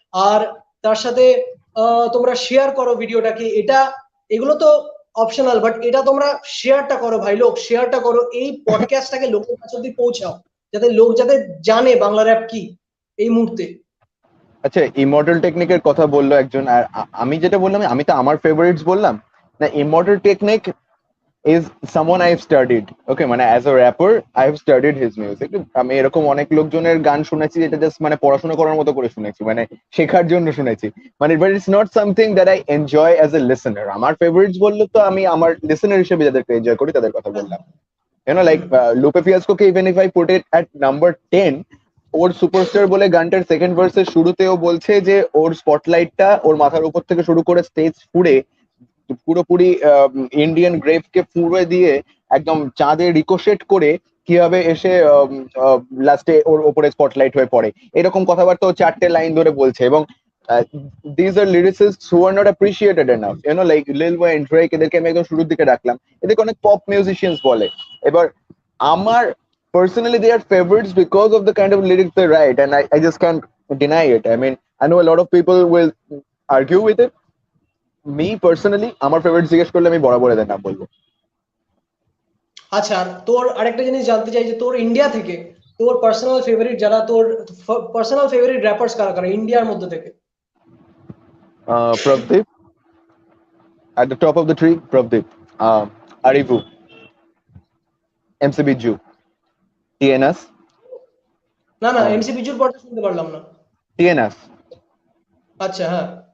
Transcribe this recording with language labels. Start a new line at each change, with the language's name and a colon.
Bangla: আর তার সাথে তোমরা শেয়ার করো ভিডিওটাকে, এগুলো তো অপশনাল, বাট এটা তোমরা শেয়ারটা করো ভাই, লোক শেয়ারটা করো, এই পডকাস্টটাকে লোকের কাছে অব্দি পৌঁছাও, যাতে জানে বাংলা র‍্যাপ কি এই মুহূর্তে। আচ্ছা, ইমর্টাল টেকনিকের কথা বললো একজন, আর আমি যেটা বললাম, আমি তো আমার ফেভারিটস বললাম না।
English: Immortal Technique is someone I've studied. Okay, মানে as a rapper I have studied his music.
Bangla: আমি এরকম অনেক লোকজনের গান শুনেছি যেটা জাস্ট মানে পড়াশোনা করার মতো করে শুনেছি, মানে শেখার জন্য শুনেছি, মানে
English: but it's not something that I enjoy as a listener.
Bangla: আমার ফেভারিটস বললে তো আমি আমার লিসেনার হিসেবে যাদেরকে এনজয় করি তাদের কথা বললাম। like Lupe Fiasco K
English: even if I put it at number 10,
Bangla: or superstar বলে গানটার সেকেন্ড ভার্সের শুরুতেও বলছে যে ওর স্পটলাইটটা ওর মাথার উপর থেকে শুরু করে স্টেজ ফুড়ে পুরোপুরি ইন্ডিয়ান গ্রেভ কে ফুড়ে দিয়ে একদম চাঁদে রিকোশেট করে কিভাবে এসে লাস্টে ওর ওপরে স্পটলাইট হয়ে পড়ে, এরকম কথাবার্তা ও 4টে লাইন ধরে বলছে। এবং
English: these are lyricists who are not appreciated enough, like
Bangla: Lil Wayne, Drake, এদেরকে আমি একদম শুরুর দিকে রাখলাম, এদেরকে অনেক পপ মিউজিশিয়ানস বলে। এবার আমার
English: personally they are favorites because of the kind of lyrics they write, and I just can't deny it. I mean, I know a lot of people will argue with it. Me personally,
Bangla: আমার favourite জিজ্ঞেস করলে আমি বরাবর এদের নাম বলবো। আচ্ছা, তোর আরেকটা জিনিস জানতে চাই যে তোর ইন্ডিয়া থেকে তোর পার্সোনাল ফেভারিট, যারা তোর পার্সোনাল ফেভারিট র্যাপার্স কারা কারা ইন্ডিয়ার মধ্যে থেকে?
English: Pravdeep at the top of the tree, Pravdeep, Arivu, MC Biju, TNS,
Bangla: না না, এমসি বিজুর পরটা শুনতে পারলাম না।
English: TNS,
Bangla: আচ্ছা, হ্যাঁ